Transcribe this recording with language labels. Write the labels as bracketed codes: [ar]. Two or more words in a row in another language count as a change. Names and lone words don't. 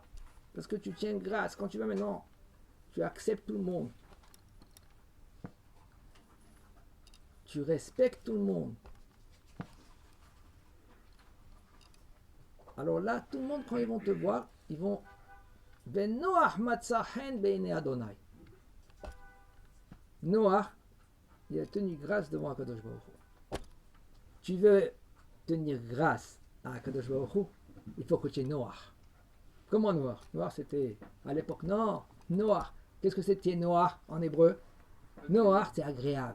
[fr] Parce que tu tiens grâce. Quand tu vas maintenant, tu acceptes tout le monde. Tu respectes tout le monde. Alors là, tout le monde, quand ils vont te voir, ils vont [he] נח מצא חן בעיני אדוני. [fr] Noach, il a tenu grâce devant Akadosh Baruch Hu. Tu veux tenir grâce à Akadosh Baruch Hu, il faut que tu aies Noach. Comment Noach? Noach, c'était à l'époque, non. Noach, qu'est-ce que c'était Noach en hébreu? Noach, c'est agréable.